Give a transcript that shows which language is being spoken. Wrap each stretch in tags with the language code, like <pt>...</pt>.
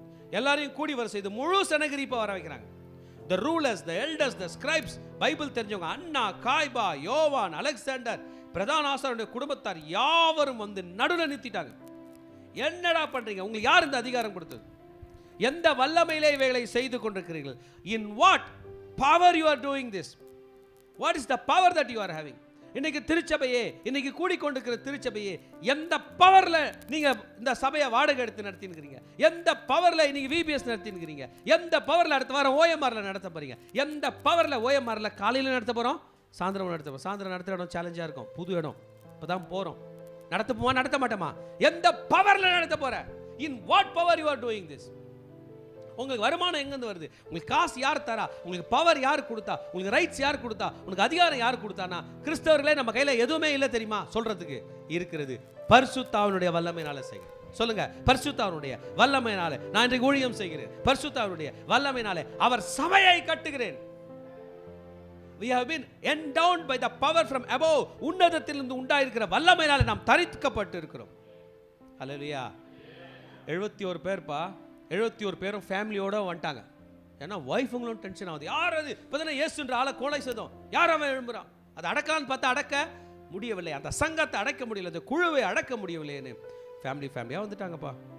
<ta>எல்லாரையும் கூடி வர செய்து முழு சனகரிப்பா வர வைக்கிறாங்க.</ta> <en>the rulers, the elders, the scribes,</en> <ta>Bible தெரிஞ்சவங்க, அண்ணா, காய்பா, யோவான், அலெக்சாண்டர், பிரதான ஆசாரியருடைய குடும்பத்தார் யாவரும் நடுவில் நிறுத்திட்டாங்க. என்னடா பண்றீங்க? உங்களுக்கு யார் இந்த அதிகாரம் கொடுத்தது? எந்த வல்லமையிலே இவைகளை செய்து கொண்டிருக்கிறீர்கள்?</ta> <en>in what power you are doing this? what is the power that you are having?</en> <ta>இன்னைக்கு திருச்சபையே, இன்னைக்கு கூடிக்கொண்டிருக்கிற திருச்சபையே, எந்த பவர்ல நீங்க இந்த சபையை வாடகை எடுத்து நடத்தினுக்கிறீங்க? எந்த பவர்ல இன்னைக்கு விபிஎஸ் நடத்தினுக்கிறீங்க? எந்த பவர்ல அடுத்த வாரம் ஓஎம்ஆர்ல நடத்த போறீங்க? எந்த பவர்ல ஓஎம்ஆர்ல காலையில நடத்த போறோம், சாயந்தரம் நடத்த போறோம்? சாயந்தரம் நடத்துற இடம் சேலஞ்சா இருக்கும், புது இடம், இப்பதான் போறோம். நடத்தப்போமா நடத்த மாட்டோமா? எந்த பவர்ல நடத்த போற?</ta> <en>in what power you are doing this?</en> <ta>உங்களுக்கு வருமானம் எங்கேருந்து வருது? உங்களுக்கு காசு யார் தரா? உங்களுக்கு பவர் யார் கொடுத்தா? உங்களுக்கு ரைட்ஸ் யார் கொடுத்தா? உங்களுக்கு அதிகாரம் யார் கொடுத்தானா? கிறிஸ்தவர்களே நம்ம கையில எதுவுமே இல்லை தெரியுமா? சொல்றதுக்கு இருக்கிறது பரிசுத்தாவினுடைய வல்லமையினால செய்கிறேன். சொல்லுங்க, பரிசுத்தாவினுடைய வல்லமையினால நான் இன்றைக்கு ஊழியம் செய்கிறேன். பரிசுத்தாவினுடைய வல்லமையினாலே அவர் சபையை கட்டுகிறேன்.</ta> <en>We have been endowed by the power from above.</en> <ta>உன்னதத்திலிருந்து உண்டாயிருக்கிற வல்லமையினாலே நாம் தரிக்கப்பட்டு இருக்கிறோம். ஹல்லேலூயா. 71 பேர்ப்பா, 71 பேரும் ஃபேமிலியோட வந்துட்டாங்க. ஏன்னா ஒய்ஃபுங்களும் டென்ஷன் ஆகுது. யார் அது? இப்போதானே இயேசுன்ற ஆளை கொலை செய்தோம், யார் அவன் எழும்புறான்? அதை அடக்கலான்னு பார்த்தா அடக்க முடியவில்லை. அந்த சங்கத்தை அடக்க முடியல, அந்த குழுவை அடக்க முடியவில்லைன்னு ஃபேமிலியாக வந்துட்டாங்கப்பா.</ta>